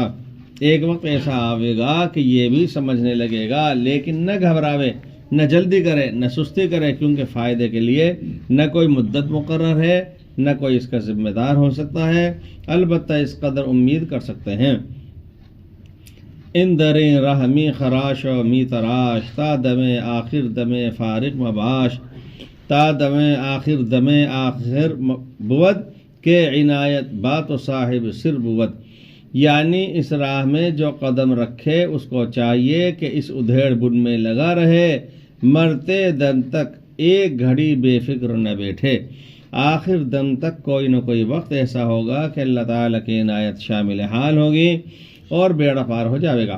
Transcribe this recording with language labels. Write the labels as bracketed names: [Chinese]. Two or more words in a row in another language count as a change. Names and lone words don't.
[Urdu] ایک وقت ایسا آئے گا کہ یہ بھی سمجھنے لگے گا لیکن نہ گھبراوے، نہ جلدی کرے، نہ سستی کرے، کیونکہ فائدے کے لیے نہ کوئی مدت مقرر ہے نہ کوئی اس کا ذمہ دار ہو سکتا ہے. البتہ اس قدر امید کر سکتے ہیں [Persian] ان دریں راہ می خراش و می تراش تا دم آخر دم فارغ مباش تا دم آخر دم آخر بود کہ عنایت بات و صاحب سر بود. [Urdu] یعنی اس راہ میں جو قدم رکھے اس کو چاہیے کہ اس ادھیڑ بن میں لگا رہے، مرتے دم تک ایک گھڑی بے فکر نہ بیٹھے. آخر دم تک کوئی نہ کوئی وقت ایسا ہوگا کہ اللہ تعالیٰ کی عنایت شامل حال ہوگی اور بیڑا پار ہو جائے گا.